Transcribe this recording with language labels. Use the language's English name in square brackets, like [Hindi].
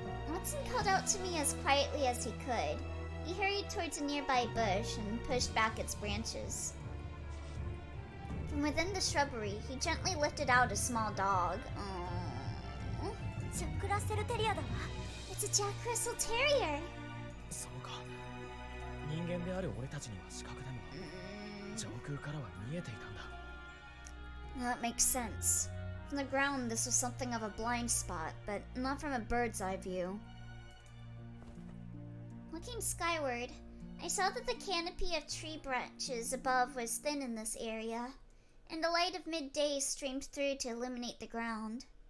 [English] Watson called out to me as quietly as he could. He hurried towards a nearby bush and pushed back its branches. From within the shrubbery, he gently lifted out a small dog. Aww. [Japanese] ジャックラッセルテリアだわ。 [English] It's a Jack Russell Terrier. [Japanese] そうか。人間である俺たちには視覚でも上空からは見えていたんだ。 [English] That makes sense. From the ground, this was something of a blind spot, but not from a bird's eye view. Looking skyward, I saw that the canopy of tree branches above was thin in this area, and the light of midday streamed through to illuminate the ground.